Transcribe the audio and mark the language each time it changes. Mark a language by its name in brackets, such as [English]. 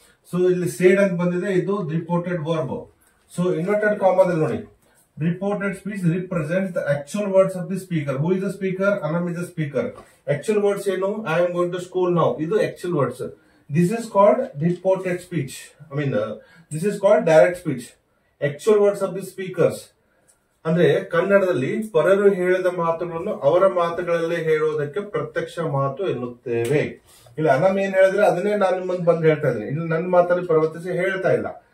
[Kannada] So ಇಲ್ಲಿ seed ಅಂತ ಬಂದಿದೆ, ಇದು ರಿಪೋರ್ಟೆಡ್ ವರ್ಬ್. ಸೊ ಇನ್ವರ್ಟೆಡ್ ಕಾಮಾದಲ್ಲಿ ನೋಡಿ, [English] reported speech represents the actual words of the speaker. Who is the speaker? Anam is the speaker. Actual words [Kannada] ಏನು? [English] I am going to school now. [Kannada] ಇದು [English] actual words. This is called reported speech. This is called direct speech. Actual words of the speakers. [Kannada] ಅಂದ್ರೆ ಕನ್ನಡದಲ್ಲಿ ಪರರು ಹೇಳಿದ ಮಾತುಗಳನ್ನು ಅವರ ಮಾತುಗಳಲ್ಲೇ ಹೇಳುವುದಕ್ಕೆ ಪ್ರತ್ಯಕ್ಷ ಮಾತು ಎನ್ನುತ್ತೇವೆ. ಇಲ್ಲಿ ಅನಮ್ ಏನ್ ಹೇಳಿದ್ರೆ ಅದನ್ನೇ ನಾನು ನಿಮ್ಮಂದ್ ಬಂದು ಹೇಳ್ತಾ ಇದ್ದೀನಿ. ಇಲ್ಲಿ ನನ್ನ ಮಾತಲ್ಲಿ ಪರಿವರ್ತಿಸಿ ಹೇಳ್ತಾ ಇಲ್ಲ.